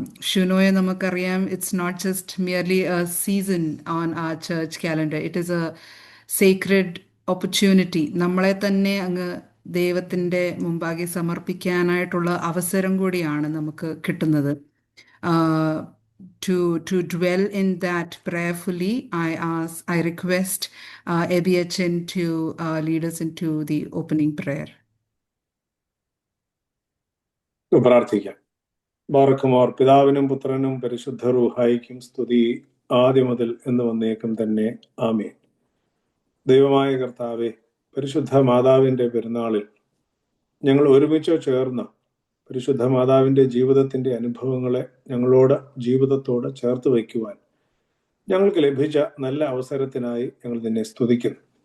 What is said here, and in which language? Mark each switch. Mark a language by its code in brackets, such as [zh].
[ml] ശൂനോയ നമുക്കറിയാം, [en] It's not just merely a season on our church calendar. It is a sacred opportunity. [ml] നമ്മളെ തന്നെ അങ്ങ് ദൈവത്തിൻ്റെ മുമ്പാകെ സമർപ്പിക്കാനായിട്ടുള്ള അവസരം കൂടിയാണ് നമുക്ക് കിട്ടുന്നത്. [en] To dwell in that prayerfully, I request Abiyachan to lead us into the opening prayer. [ml] പ്രാർത്ഥിക്കാം. ബാറക്കുമോർ. പിതാവിനും പുത്രനും പരിശുദ്ധ റൂഹായിക്കും സ്തുതി, ആദ്യം മുതൽ എന്ന് വന്നേക്കും തന്നെ. ആമേൻ. ദൈവമായ കർത്താവേ, പരിശുദ്ധ മാതാവിൻ്റെ പെരുന്നാളിൽ ഞങ്ങൾ ഒരുമിച്ച് ചേർന്ന് പരിശുദ്ധ മാതാവിൻ്റെ ജീവിതത്തിൻ്റെ അനുഭവങ്ങളെ ഞങ്ങളോട് ജീവിതത്തോട് ചേർത്ത് വയ്ക്കുവാൻ ഞങ്ങൾക്ക് ലഭിച്ച നല്ല അവസരത്തിനായി ഞങ്ങൾ നിന്നെ സ്തുതിക്കുന്നു.